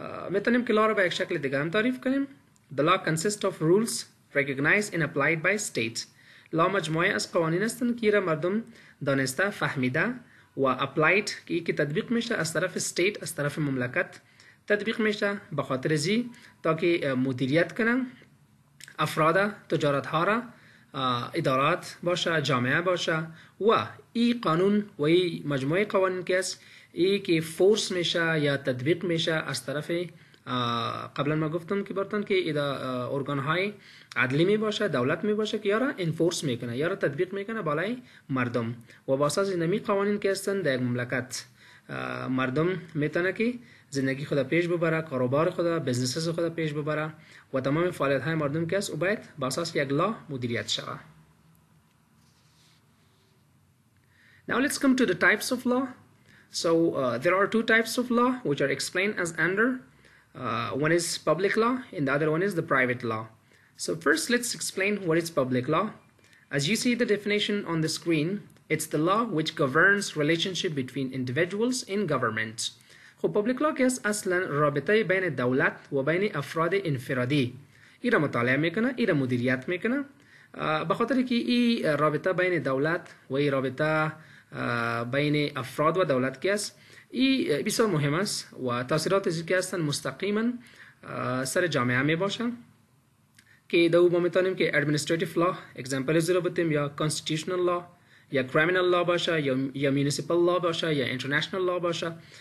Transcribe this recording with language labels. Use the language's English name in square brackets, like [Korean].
[Persian] میتونیم که لا رو به یک شکل دیگه هم تعریف کنیم. [English] The law consists of rules recognized and applied by state. [Persian] لا مجموعه از قوانین هستند که ایره مردم دانسته، فهمیده و applied که تطبیق میشه از طرف state، از طرف مملکت تطبیق میشه به خاطر زی تا که مدیریت کنن افراد، تجارت ها را، ادارات باشه، جامعه باشه. و این قانون و این مجموعه قوانین که است ای که فورس میشه یا تطبیق میشه از طرف قبلا ما گفتم که برتون که ارگان های عدلی می باشه، دولت می باشه که یارا انفورس میکنه، یارا تطبیق میکنه بالای مردم. و با اساس اینمی قوانین که هستن در مملکت مردم میتونه که زندگی خود پیش ببره، کاروبار خود، بزنس خود پیش ببره و تمام فعالیت های مردم که است او باید با اساس یک لا مدیریت شود. [English] Now let's come to the types of law. So there are two types of law which are explained as under. One is public law and the other one is the private law. So first let's explain what is public law. As you see the definition on the screen, it's the law which governs relationship between individuals in government. [Persian] خب public law که است اصلا رابطه بین دولت و بین افراد انفرادی ایره مطالعه میکنه، ایره مدیریت میکنه. به خاطر که این رابطه بین دولت و این رابطه بین افراد و دولت که است این بسیار مهم است و تاثیرات ازی که هستن مستقیما سر جامعه می باشن که دو ما میتونیم که administrative law example زیرا بتیم یا constitutional law یا criminal law باشه یا municipal law باشه یا international law باشه.